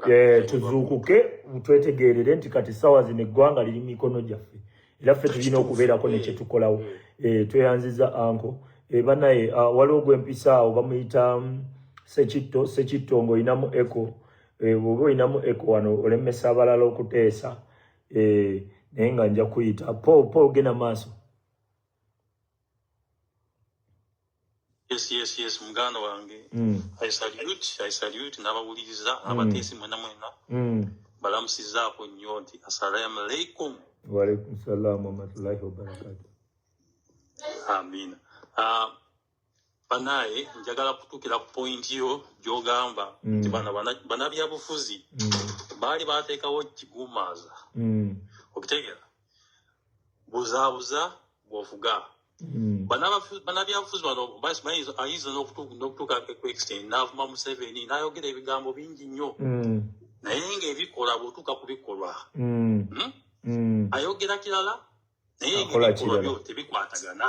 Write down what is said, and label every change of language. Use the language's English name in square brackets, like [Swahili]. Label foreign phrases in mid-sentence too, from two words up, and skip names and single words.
[Ganda] tuzuukuke twetegeerere nti kati ssaawa zino eggwanga liri mu mikono gyaffe era ffe tulina okubeerako ne kye tukolawo tweyanziza anko banaye waliwo gwempisa awo bamuyita sekitto ng'olinamu eko bw'oba olinamu eko wano olemesa abalala okuteesa naye nga nja kuyita Paul genda maaso. Yes muganda wange [English] I salute [Ganda] n'abawuliriza abateesi mwena balamusizaako nnyo nti [Arabic] السلام عليكم. وعليكم السلام ورحمة الله وبركاته. Amina. [Ganda] Banaye njagala kutuukira ku point yo gy'ogamba nti bannabyabufuzi baali baateekawo kigumaaza okitegeera buzaabuza bw'ofuga bannabyabufuzi bano ayinza n'okutuuka ku extent n'avuma Museveni n'ayogera ebigambo bingi nnyo naye ng'ebikola bw'otuuka ku bikolwa ayogera kirala naye ng'ebikolwa byo tebikwatagana.